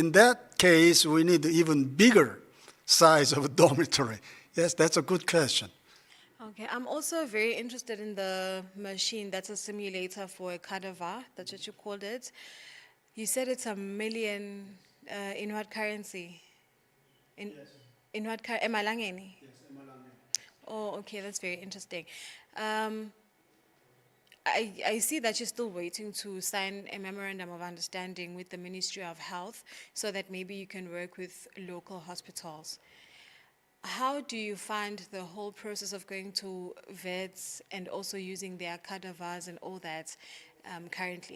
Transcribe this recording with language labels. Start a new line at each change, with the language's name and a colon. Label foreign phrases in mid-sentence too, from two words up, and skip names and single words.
English: In that case, we need even bigger size of a dormitory. Yes, that's a good question. Okay, I'm also very interested in the machine that's a simulator for a cadaver. That's what you called it. You said it's $1 million in what currency? In what currency? Emalangeni? Yes, emalangeni. Oh, okay, that's very interesting. I see that you're still waiting to sign a memorandum of understanding with the Ministry of Health so that maybe you can work with local hospitals. How do you find the whole process of going to vets and also using their cadavers and all that currently?